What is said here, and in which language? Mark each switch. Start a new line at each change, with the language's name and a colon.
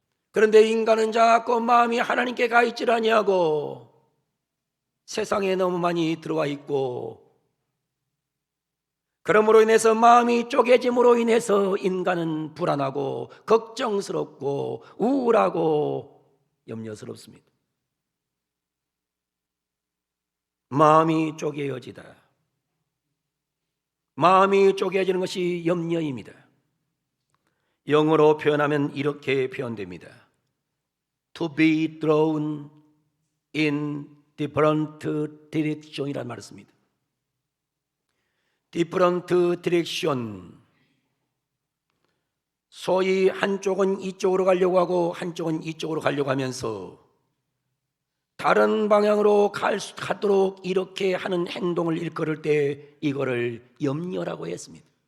Korean: 그런데 인간은 자꾸 마음이 하나님께 가 있질 아니하고 세상에 너무 많이 들어와 있고, 그러므로 인해서 마음이 쪼개짐으로 인해서 인간은 불안하고 걱정스럽고 우울하고 염려스럽습니다. 마음이 쪼개어지다. 마음이 쪼개지는 것이 염려입니다. 영어로 표현하면 이렇게 표현됩니다.
English: To be thrown in different direction이라는
Korean: 말을 씁니다.
English: different direction,
Korean: 소위 한쪽은 이쪽으로 가려고 하고 한쪽은 이쪽으로 가려고 하면서 다른 방향으로 가도록 이렇게 하는 행동을 일컬을 때 이거를 염려라고 했습니다.